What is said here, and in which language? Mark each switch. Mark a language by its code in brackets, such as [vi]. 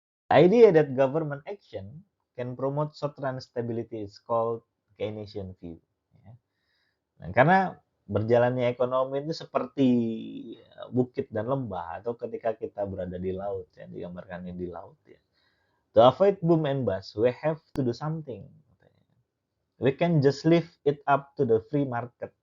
[en] The idea that government action can promote short-run stability is called Keynesian view. [id] Ya. Nah, karena berjalannya ekonomi itu seperti bukit dan lembah, atau ketika kita berada di laut, ya, digambarkannya di laut. Ya. [en] To avoid boom and bust, we have to do something. We can just leave it up to the free market.